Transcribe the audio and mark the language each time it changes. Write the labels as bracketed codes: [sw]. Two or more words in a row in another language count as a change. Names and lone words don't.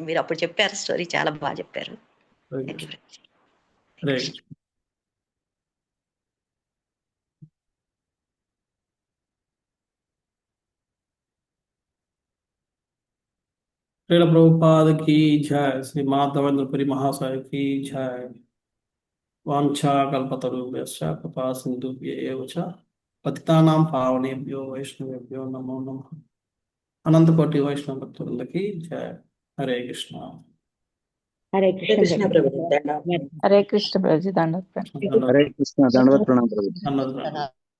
[te] మీరు అప్పుడు చెప్పారు స్టోరీ, చాలా బాగా చెప్పారు. [en] Thank you Prabhuji. [hi] రైట్. శ్రీల ప్రభుపాద की जय, श्री माधवेंद्रपुरी महाशय की जय. [sa] वाञ्छा कल्पतरुभ्यश्च कृपा सिन्धुभ्येव च पतितानां पावनेभ्यो वैष्णवेभ्यो नमो नमः. [hi] अनंतकोटि वैष्णव भक्तवृंद की जय. हरे कृष्णा. [te] హరే కృష్ణ ప్రభుజీ. హరే కృష్ణ ప్రభుజీ, దండవత్. హరే కృష్ణ. దండవత్ ప్రణామం ప్రభుజీ. [hi] धन्यवाद.